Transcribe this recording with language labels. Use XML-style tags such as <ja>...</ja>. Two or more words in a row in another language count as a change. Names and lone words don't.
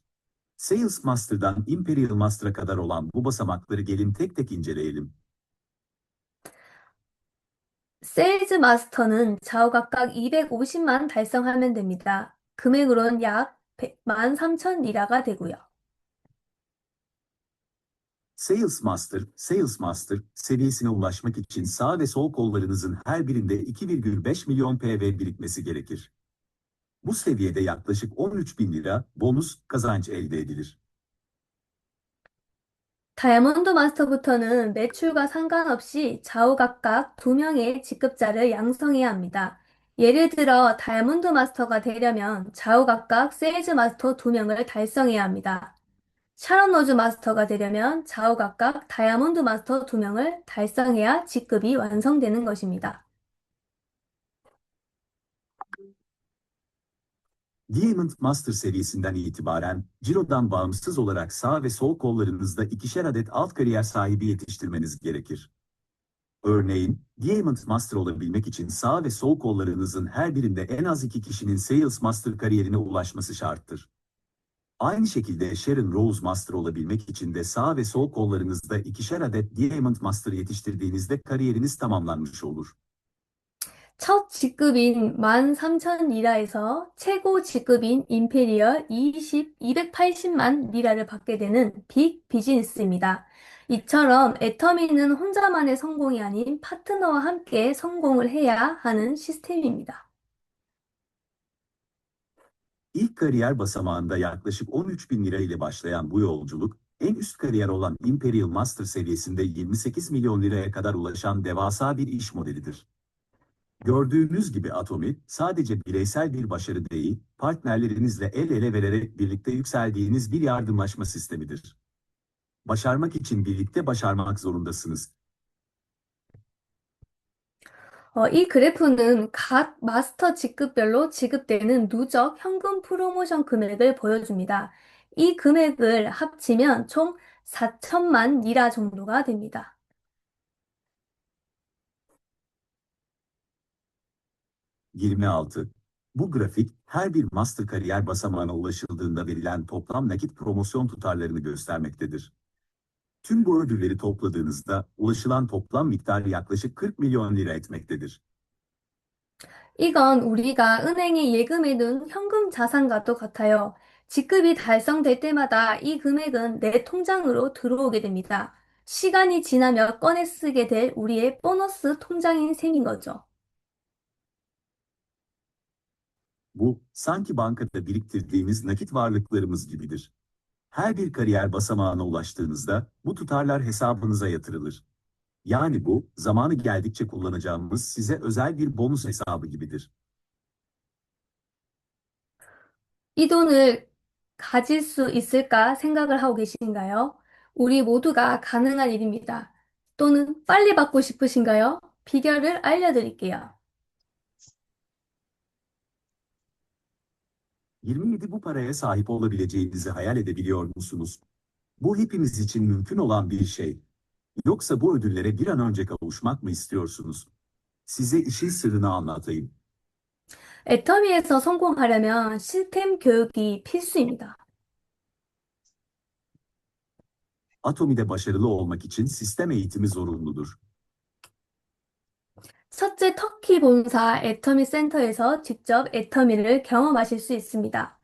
<tr>Sales Master'dan Imperial Master'a kadar olan bu basamakları gelin tek tek inceleyelim.</tr> <ko>세일즈 마스터는 좌우 각각 250만 달성하면 됩니다. 금액으로는 약 13,000 리라가 되고요.</ko> <tr>Sales Master seviyesine ulaşmak için sağ ve sol kollarınızın her birinde 2,5 milyon PV birikmesi gerekir. Bu seviyede yaklaşık 13 bin lira bonus kazanç elde edilir.</tr> <ko>다이아몬드 마스터부터는 매출과 상관없이 좌우 각각 2명의 직급자를 양성해야 합니다. 예를 들어 다이아몬드 마스터가 되려면 좌우 각각 세일즈 마스터 2명을 달성해야 합니다. 샤론 로즈 마스터가 되려면 좌우 각각 다이아몬드 마스터 2명을 달성해야 직급이 완성되는 것입니다.</ko> <tr>Diamond Master seviyesinden itibaren Ciro'dan bağımsız olarak sağ ve sol kollarınızda ikişer adet alt kariyer sahibi yetiştirmeniz gerekir. Örneğin, Diamond Master olabilmek için sağ ve sol kollarınızın her birinde en az iki kişinin Sales Master kariyerine ulaşması şarttır. Aynı şekilde Sharon Rose Master olabilmek için de sağ ve sol kollarınızda ikişer adet Diamond Master yetiştirdiğinizde kariyeriniz tamamlanmış olur.</tr> <ko>첫 직급인 13,000 리라에서 최고 직급인 임페리얼 280만 리라를 받게 되는 빅 비즈니스입니다. 이처럼 애터미는 혼자만의 성공이 아닌 파트너와 함께 성공을 해야 하는 시스템입니다.</ko> <tr>İlk kariyer basamağında yaklaşık 13 bin lira ile başlayan bu yolculuk, en üst kariyer olan Imperial Master seviyesinde 28 milyon liraya kadar ulaşan devasa bir iş modelidir. Gördüğünüz gibi Atomi, sadece bireysel bir başarı değil, partnerlerinizle el ele vererek birlikte yükseldiğiniz bir yardımlaşma sistemidir. Başarmak için birlikte başarmak zorundasınız.</tr> <ko>이 그래프는 각 마스터 직급별로 지급되는 누적 현금 프로모션 금액을 보여줍니다. 이 금액을 합치면 총 4천만 리라 정도가 됩니다. 26.</ko> <tr>Bu grafik, her bir master kariyer basamağına ulaşıldığında verilen toplam nakit promosyon tutarlarını göstermektedir. Tüm bu ödülleri topladığınızda ulaşılan toplam miktar yaklaşık 40 milyon lira etmektedir.</tr> <ko>이건 우리가 은행에 예금해둔 현금 자산과도 같아요. 직급이 달성될 때마다 이 금액은 내 통장으로 들어오게 됩니다. 시간이 지나며 꺼내 쓰게 될 우리의 보너스 통장인 셈인 거죠.</ko> <tr>Bu, sanki bankada biriktirdiğimiz nakit varlıklarımız gibidir. Her bir kariyer basamağına ulaştığınızda bu tutarlar hesabınıza yatırılır. Yani bu, zamanı geldikçe kullanacağımız size özel bir bonus hesabı gibidir.</tr> <ko>이 돈을 가질 수 있을까 생각을 하고 계신가요? 우리 모두가 가능한 일입니다. 또는 빨리 받고 싶으신가요? 비결을 알려드릴게요.</ko> <tr>27 bu paraya sahip olabileceğinizi hayal edebiliyor musunuz? Bu hepimiz için mümkün olan bir şey. Yoksa bu ödüllere bir an önce kavuşmak mı istiyorsunuz? Size işin sırrını anlatayım.</tr> <ko>애터미에서 성공하려면 시스템 교육이 필수입니다.</ko> <tr>Atomi'de başarılı olmak için sistem eğitimi zorunludur.</tr> <ko>첫째, 터키 본사 애터미 센터에서 직접 애터미를 경험하실 수 있습니다.</ko>